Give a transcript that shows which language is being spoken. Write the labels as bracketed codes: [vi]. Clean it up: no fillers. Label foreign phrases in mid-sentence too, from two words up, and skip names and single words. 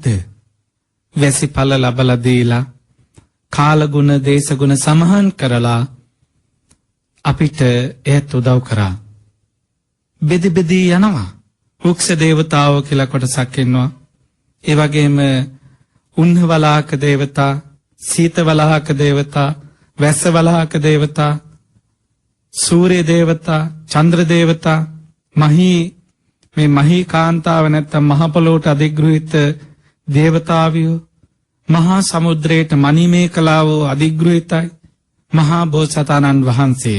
[si] වැසිපළ ලබලා දීලා කාලගුණ දේශගුණ සමහන් කරලා අපිට ඒත් උදව් කරා. බෙදි බෙදී යනවා. වෘක්ෂ දේවතාවෝ කියලා කොටසක් ඉන්නවා. ඒ වගේම උන්හවලාහක දේවතා, සීතවලාහක දේවතා, වැස්සවලාහක දේවතා, සූර්ය දේවතා, චන්ද්‍ර දේවතා, මේ මහී කාන්තාව නැත්තම් මහ පොළොවට අධිග්‍රහිත දේවතාවියෝ, මහා සමුද්‍රයට මණිමේකලාව අධිග්‍රහිතයි, මහා බෝසතාණන් වහන්සේ.